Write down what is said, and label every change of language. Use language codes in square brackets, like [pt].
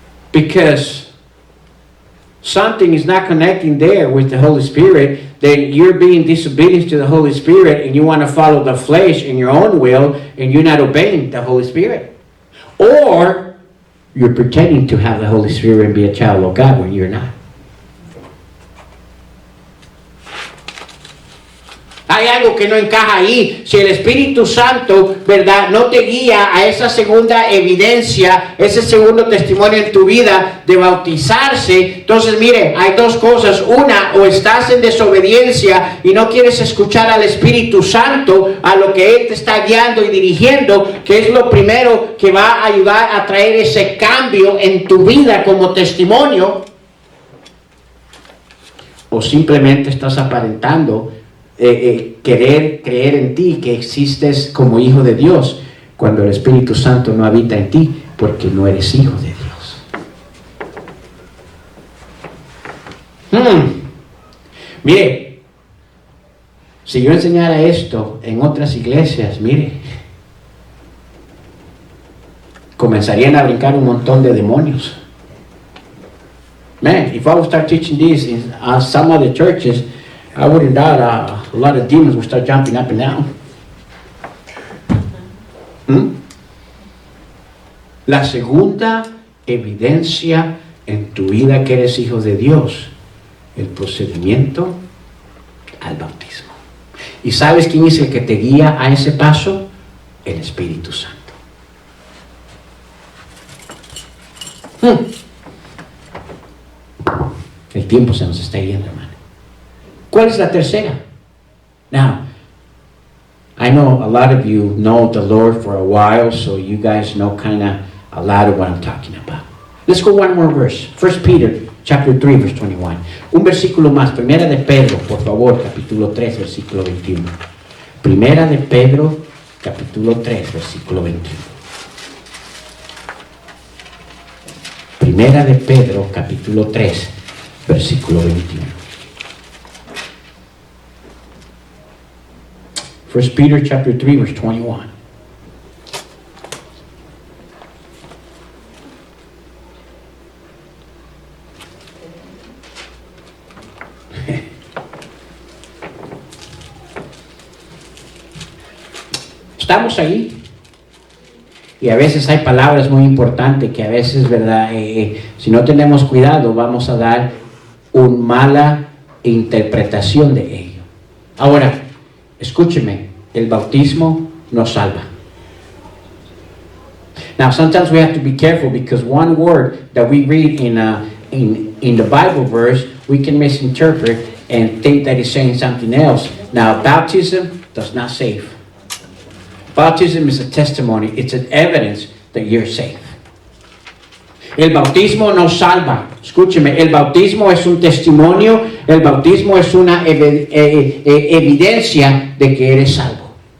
[en] Because something is not connecting there with the Holy Spirit, then you're being disobedient to the Holy Spirit and you want to follow the flesh in your own will and you're not obeying the Holy Spirit. Or you're pretending to have the Holy Spirit and be a child of God when you're not. [es] Hay algo que no encaja ahí. Si el Espíritu Santo, ¿verdad?, no te guía a esa segunda evidencia, ese segundo testimonio en tu vida de bautizarse, entonces mire, hay dos cosas. Una, o estás en desobediencia y no quieres escuchar al Espíritu Santo, a lo que Él te está guiando y dirigiendo, que es lo primero que va a ayudar a traer ese cambio en tu vida como testimonio. O simplemente estás aparentando querer creer en ti que existes como hijo de Dios cuando el Espíritu Santo no habita en ti porque no eres hijo de Dios. Mire, si yo enseñara esto en otras iglesias, mire, comenzarían a brincar un montón de demonios. [en] Man, if I would start teaching this in some other churches, I wouldn't doubt a lot of demons would start jumping up and down. [es] La segunda evidencia en tu vida que eres hijo de Dios, el procedimiento al bautismo. ¿Y sabes quién es el que te guía a ese paso? El Espíritu Santo. El tiempo se nos está yendo, hermano. ¿Cuál es la tercera? [en] Now, I know a lot of you know the Lord for a while, so you guys know kind of a lot of what I'm talking about. Let's go one more verse. 1 Peter chapter 3, verse 21. [es] Un versículo más. Primera de Pedro, por favor, capítulo 3, versículo 21. Primera de Pedro, capítulo 3, versículo 21. Primera de Pedro, capítulo 3, versículo 21. [en] 1 Peter chapter 3, verse 21. [es] Estamos ahí. Y a veces hay palabras muy importantes que a veces, ¿verdad? Si no tenemos cuidado, vamos a dar una mala interpretación de ello. Ahora, escúcheme, el bautismo nos salva. [en] Now, sometimes we have to be careful because one word that we read in the Bible verse, we can misinterpret and think that it's saying something else. Now, baptism does not save. Baptism is a testimony. It's an evidence that you're saved. [es] El bautismo nos salva. Escúcheme, el bautismo es un testimonio, el bautismo es una evidencia de que eres salvo.